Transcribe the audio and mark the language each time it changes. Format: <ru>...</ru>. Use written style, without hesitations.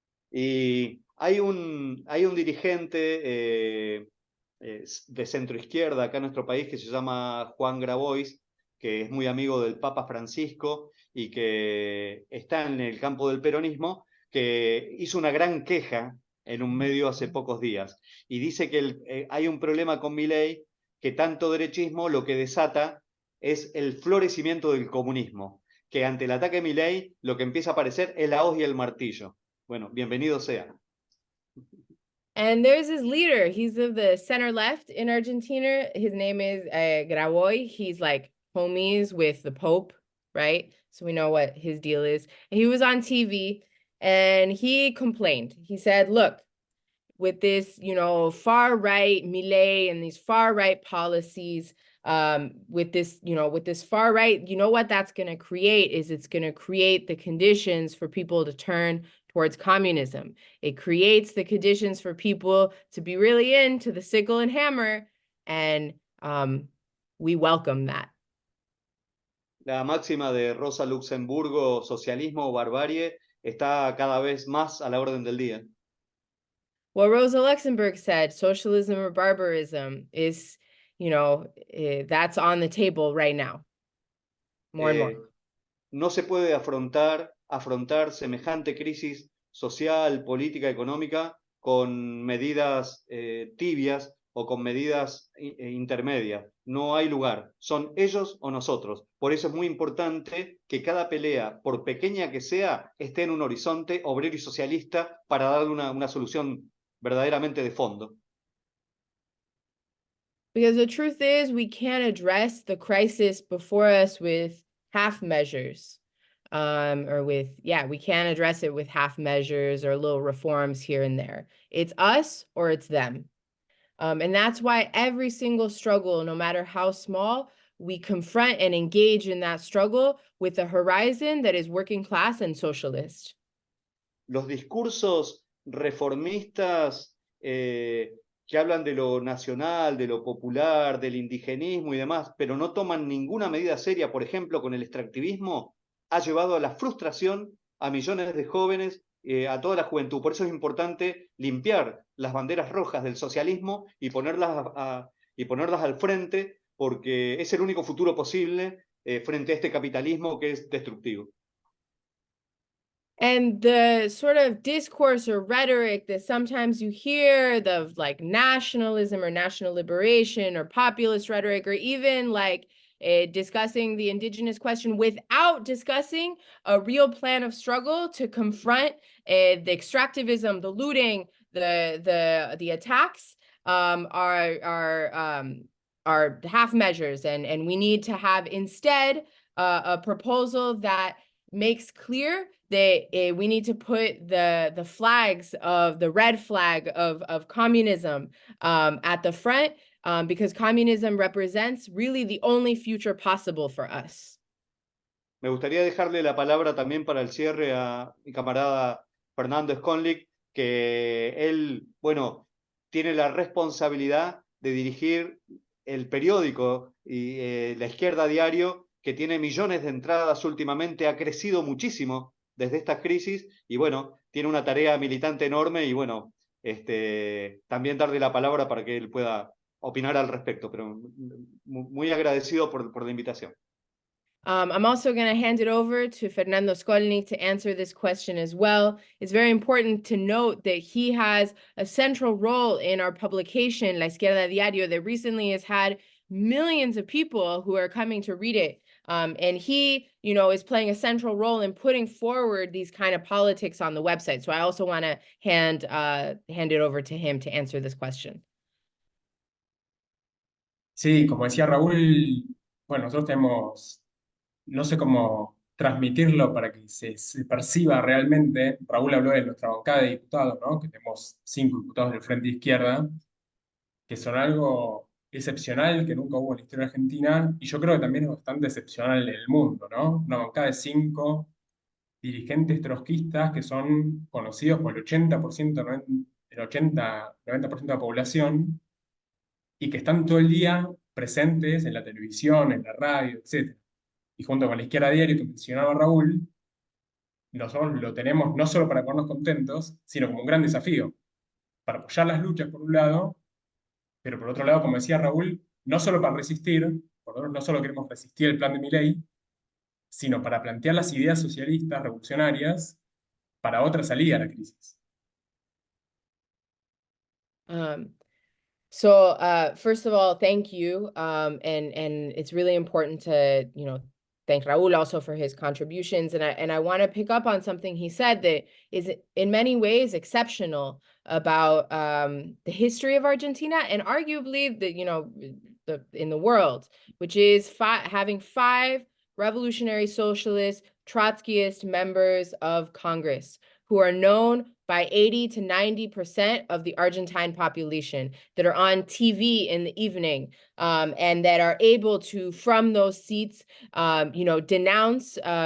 <es>Y hay un dirigente de centro izquierda acá en nuestro país que se llama Juan Grabois, que es muy amigo del Papa Francisco y que está en el campo del peronismo, que hizo una gran queja en un medio hace pocos días y dice que hay un problema con Milei, que tanto derechismo lo que desata es el florecimiento del comunismo, que ante el ataque de Milei lo que empieza a aparecer es la hoz y el martillo. Bueno, bienvenido sea.</es> <en>And there's his leader. He's of the center left in Argentina. His name is Godoy. He's like homies with the Pope, right? So we know what his deal is. And he was on TV and he complained. He said, look, with this, far right Milei and these far right policies, with this far right, what that's going to create is it's going to create the conditions for people to turn towards communism. It creates the conditions for people to be really into the sickle and hammer, and we welcome that.</en> <es>La máxima de Rosa Luxemburgo, socialismo o barbarie, está cada vez más a la orden del día.</es> <en>What Rosa Luxemburg said, socialism or barbarism, is, that's on the table right now. More and more.</en> <es>No se puede afrontar semejante crisis social, política, económica con medidas tibias o con medidas intermedias. No hay lugar. Son ellos o nosotros. Por eso es muy importante que cada pelea, por pequeña que sea, esté en un horizonte obrero y socialista para darle una solución verdaderamente de fondo.</es> <en>Because the truth is, we can't address the crisis before us with half measures. We can't address it with half measures or little reforms here and there. It's us or it's them. And that's why every single struggle, no matter how small, we confront and engage in that struggle with a horizon that is working class and socialist.</en> <es>Los discursos reformistas que hablan de lo nacional, de lo popular, del indigenismo y demás, pero no toman ninguna medida seria, por ejemplo, con el extractivismo, ha llevado a la frustración a millones de jóvenes, a toda la juventud. Por eso es importante limpiar las banderas rojas del socialismo y ponerlas al frente, porque es el único futuro posible frente a este capitalismo que es destructivo.</es> <en>And the sort of discourse or rhetoric that sometimes you hear, the like nationalism or national liberation or populist rhetoric, or even like discussing the indigenous question without discussing a real plan of struggle to confront the extractivism, the looting, the attacks, are half measures, and we need to have instead a proposal that makes clear that we need to put the flags of the red flag of communism at the front, because communism represents really the only future possible for us.</en> <es>Me gustaría dejarle la palabra también para el cierre a mi camarada Fernando Scolnik, que él, bueno, tiene la responsabilidad de dirigir el periódico y La Izquierda Diario, que tiene millones de entradas últimamente, ha crecido muchísimo desde esta crisis y bueno, tiene una tarea militante enorme y bueno, también darle la palabra para que él pueda opinar al respecto, pero muy agradecido por la invitación.</es> <en>I'm also going to hand it over to Fernando Scolnik to answer this question as well. It's very important to note that he has a central role in our publication, La Izquierda Diario, that recently has had millions of people who are coming to read it. And he, is playing a central role in putting forward these kind of politics on the website. So I also want to hand it over to him to answer this question.</en> <es>Sí, como decía Raúl, bueno, nosotros tenemos, no sé cómo transmitirlo para que se perciba realmente. Raúl habló de nuestra bancada de diputados, ¿no? Que tenemos 5 diputados del Frente Izquierda, que son algo excepcional que nunca hubo en la historia argentina, y yo creo que también es bastante excepcional en el mundo, ¿no? Una bancada de 5 dirigentes trotskistas que son conocidos por el 80%, el 80-90% de la población, y que están todo el día presentes en la televisión, en la radio, etc. Y junto con la izquierda diario que mencionaba Raúl, nosotros lo tenemos no solo para ponernos contentos, sino como un gran desafío, para apoyar las luchas por un lado, pero por otro lado, como decía Raúl, no solo para resistir, por otro, no solo queremos resistir el plan de Milei, sino para plantear las ideas socialistas revolucionarias para otra salida a la crisis.</es> <en>So first of all, thank you. And it's really important to, thank Raúl also for his contributions. And I want to pick up on something he said that is in many ways exceptional about the history of Argentina and arguably in the world, which is having 5 revolutionary socialist, Trotskyist members of Congress who are known by 80 to 90% of the Argentine population, that are on TV in the evening, and that are able to, from those seats, denounce</en>